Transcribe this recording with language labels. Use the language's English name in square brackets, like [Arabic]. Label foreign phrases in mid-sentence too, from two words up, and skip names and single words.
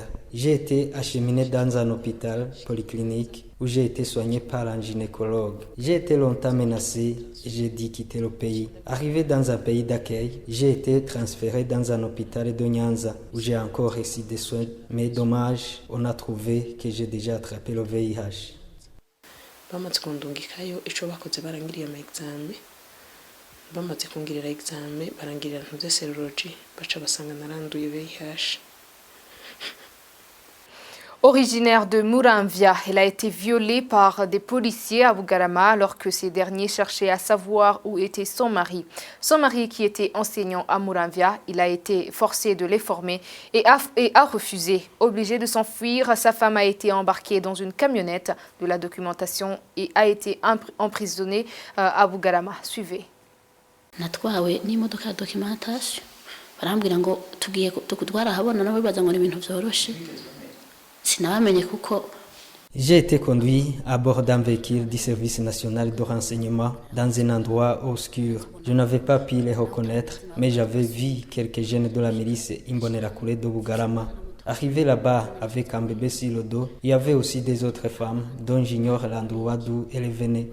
[French] J'ai été acheminé dans un hôpital polyclinique où j'ai été soigné par un gynécologue. J'ai été longtemps menacé et j'ai dû quitter le pays. Arrivé dans un pays d'accueil, j'ai été transféré dans un hôpital de Nyanza où j'ai encore reçu des soins. Mais dommage, on a trouvé que j'ai déjà attrapé le VIH. [Rundi] Bamaze kundungikayo ico bakoze barangiriye ama examen. Bamaze kungirira examen barangirira ntuze serology baca basanga naranduye VIH. [French] Originaire de Muramvya, elle a été violée par des policiers à Bugarama alors que ces derniers cherchaient à savoir où était son mari. Son mari qui était enseignant à Muramvya, il a été forcé de les former et a refusé. Obligé de s'enfuir, sa femme a été embarquée dans une camionnette de la documentation et a été emprisonnée à Bugarama. Suivez. [Rundi] Natwawe n'imodoka ya documentation barambwira ngo tugiye tukutwara habona nabo bibaza ngo ibintu byoroshe. [French] J'ai été conduit à bord d'un véhicule du service national de renseignement dans un endroit obscur. Je n'avais pas pu les reconnaître, mais j'avais vu quelques jeunes de la milice Imbonerakure de Bugarama. Arrivé là-bas avec un bébé sur le dos, il y avait aussi des autres femmes dont j'ignore l'endroit d'où elles venaient.